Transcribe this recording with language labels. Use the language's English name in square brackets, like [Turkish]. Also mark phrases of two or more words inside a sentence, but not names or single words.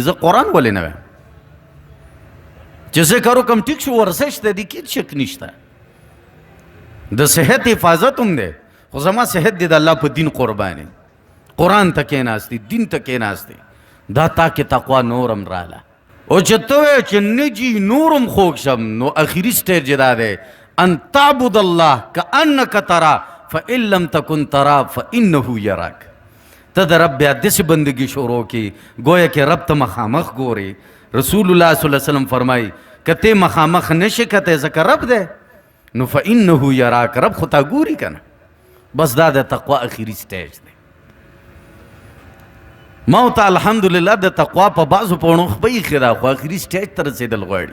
[Pashto] زه قرآن ولې نه وایم چې ذکر وکړم ټیک شو، ورزش دی کې شک نشته، د صحت حفاظت هم دی، خو زما صحت دی د الله په دین قرباني. قرآن ته کېناستې، دین ته کېناستې، دا تا کې تقوا نورم راله. او چې ته وایې چې نه جي نورم خوږ شم، نو اخري سټیج دا دی [Arabic] ان تعبد الله کأنک تراه فإن لم تکن تراه فإنه یراک. [Pashto] ته د رب بیا داسې بندگی شروع کی [Urdu] گویا کہ [Pashto] رب ته مخامخ ګورې. [Arabic] رسول الله صلی الله علیه وسلم [Pashto] فرمایي که ته مخامخ نشې کتی ځکه رب دی، نو [Arabic] فإنه یراک، [Pashto] رب خو تا ګوري که نه. بس دا د تقوا اخري سټیج دی. ما ورته الحمدلله د تقوا په بعضو پوڼو خو به ایښې ده، خو اخري سټیج ته رسېدل غواړي.